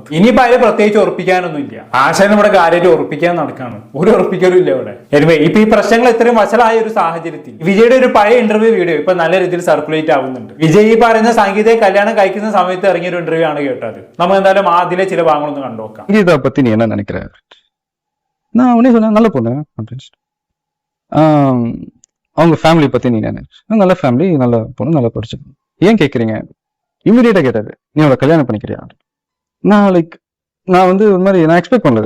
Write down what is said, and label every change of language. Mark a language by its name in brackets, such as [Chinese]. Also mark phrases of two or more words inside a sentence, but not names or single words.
[Malayalam] ഇനിയിപ്പോ അതിൽ പ്രത്യേകിച്ച് ഉറപ്പിക്കാനൊന്നും ഇല്ല. ആശാൻ നമ്മുടെ കാര്യമായിട്ട് ഉറപ്പിക്കാൻ നടക്കാണ്, ഒരു ഉറപ്പിക്കലും ഇല്ല ഇവിടെ. ഇപ്പൊ ഈ പ്രശ്നങ്ങൾ ഇത്രയും വഷളായ ഒരു സാഹചര്യത്തിൽ വിജയുടെ ഒരു പഴയ ഇന്റർവ്യൂ വീഡിയോ ഇപ്പൊ നല്ല രീതിയിൽ സർക്കുലേറ്റ് ആവുന്നുണ്ട്. വിജയ് ഈ പറയുന്ന സംഗീതയെ കല്യാണം കഴിക്കുന്ന സമയത്ത് ഇറങ്ങിയ ഒരു ഇന്റർവ്യൂ ആണ് കേട്ടത്. നമുക്ക് എന്തായാലും അതിലെ ചില ഭാഗങ്ങളൊന്ന് കണ്ടുനോക്കാം. [Tamil] இதை பத்தி நீ என்ன நினைக்கிற? நான் உடனே சொன்னேன், நல்ல பொண்ணு அப்படின்னு. அவங்க ஃபேமிலி பத்தி நீ என்ன? நல்ல ஃபேமிலி, நல்ல பொண்ணு, நல்லா படிச்சு. ஏன் கேட்குறீங்க? இமீடியட்டா கேட்டாரு, நீ அவளை கல்யாணம் பண்ணிக்கிறியா? நான் வந்து ஒரு மாதிரி நான் எக்ஸ்பெக்ட் பண்ணது.